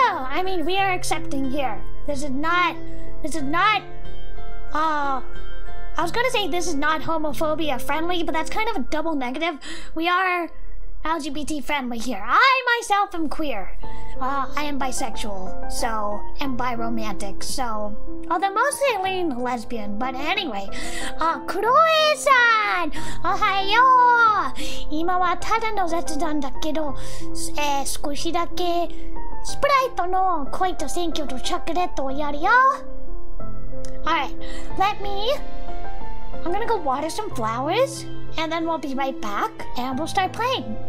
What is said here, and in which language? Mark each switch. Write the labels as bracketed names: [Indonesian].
[English] I mean, we are accepting here. This is not, I was gonna say this is not homophobia friendly, but that's kind of a double negative. We are LGBT friendly here. I myself am queer. I am bisexual, so, and biromantic, so, although mostly I lean lesbian, but anyway. [Japanese] Kuroe-san! Ohayo! 今はただの雑談だけど、少しだけスプライトの恋と選挙とチョコレートをやるよ。 [English] Alright, I'm gonna go water some flowers, and then we'll be right back, and we'll start playing.